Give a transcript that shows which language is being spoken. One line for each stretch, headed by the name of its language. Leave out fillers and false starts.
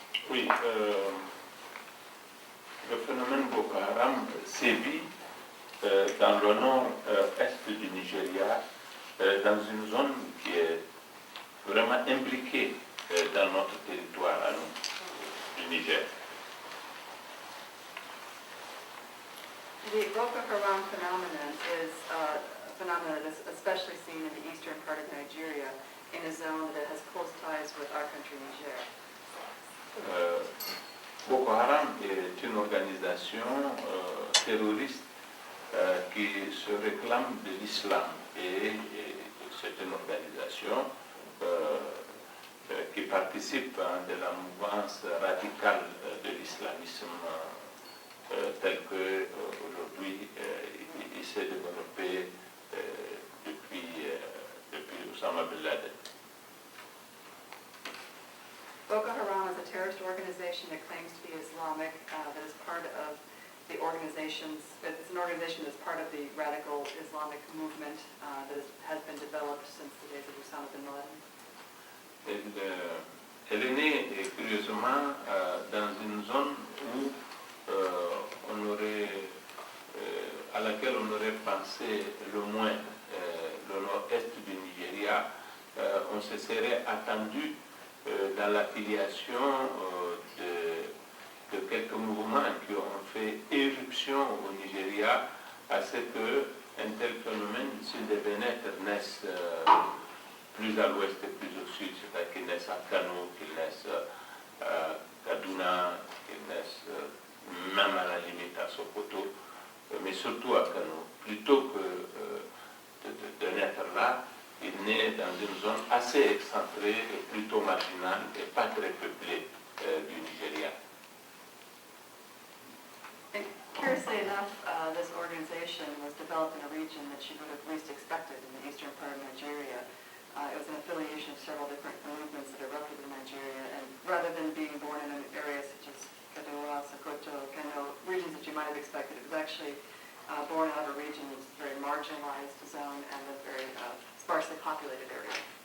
French: Oui, le phénomène Boko Haram sévit dans le nord-est du Nigeria, dans une zone qui est vraiment imbriquée dans notre territoire à nous, du Niger.
English: The Boko Haram phenomenon is a phenomenon that is especially seen in the eastern part of Nigeria, in a zone that has close ties with our country, Niger.
French: Boko Haram est une organisation terroriste qui se réclame de l'islam et c'est une organisation qui participe de la mouvance radicale de l'islamisme tel que aujourd'hui il s'est développé depuis Osama Bin Laden.
English: Boko Haram is a terrorist organization that claims to be Islamic, that is part of the organizations, it's an organization that's part of the radical Islamic movement that has been developed since the days of Osama bin Laden.
French: Elle est née, curieusement, dans une zone où on aurait laquelle on aurait pensé le moins, le nord-est du Nigeria, on se serait attendu dans l'affiliation de quelques mouvements qui ont fait éruption au Nigeria à ce qu'un tel phénomène, s'il devait naître, naisse plus à l'ouest et plus au sud, c'est-à-dire qu'il naisse à Kano, qu'il naisse à Kaduna, qu'il naisse même à la limite à Sokoto, mais surtout à Kano. Plutôt que de naître là, il naît dans une zone assez excentrée et plutôt marginale et pas très peuplée du Nigeria.
English: And curiously enough, this organization was developed in a region that you would have least expected in the eastern part of Nigeria. It was an affiliation of several different movements that erupted in Nigeria, and rather than being born in an area such as Kaduna, Sokoto, Kano, regions that you might have expected, it was actually born out of a region that's a very marginalized zone and a very sparsely populated area.